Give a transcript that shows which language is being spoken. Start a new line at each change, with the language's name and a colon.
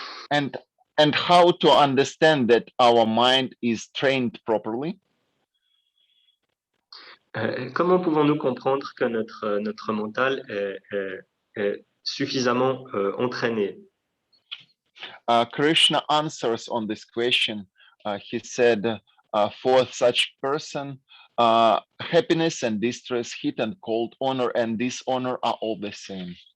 English: And how to understand that our mind is trained properly?
French: Comment pouvons-nous comprendre que notre mental est suffisamment entraîné?
English: Krishna answers on this question. He said, for such person, happiness and distress, heat and cold, honor and dishonor are all the same.